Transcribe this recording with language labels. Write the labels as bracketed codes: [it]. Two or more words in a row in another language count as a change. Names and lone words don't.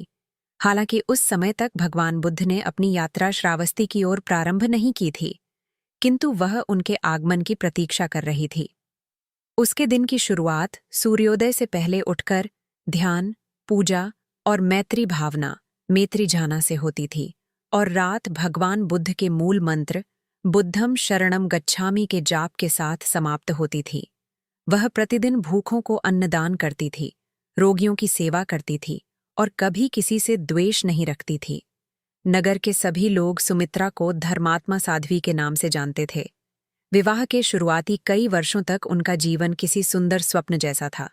[hi] हालांकि उस समय तक भगवान बुद्ध ने अपनी यात्रा श्रावस्ती की ओर प्रारंभ नहीं की थी, किंतु वह उनके आगमन की प्रतीक्षा कर रही थी। उसके दिन की शुरुआत सूर्योदय से पहले उठकर ध्यान, पूजा और मैत्री भावना, मैत्री जाना से होती थी और रात भगवान बुद्ध के मूल मंत्र [pi] बुद्धम शरणम गच्छामि [hi] के जाप के साथ समाप्त होती थी। वह प्रतिदिन भूखों को अन्नदान करती थी, रोगियों की सेवा करती थी और कभी किसी से द्वेष नहीं रखती थी। नगर के सभी लोग सुमित्रा को धर्मात्मा साध्वी के नाम से जानते थे। विवाह के शुरुआती कई वर्षों तक उनका जीवन किसी सुंदर स्वप्न जैसा था।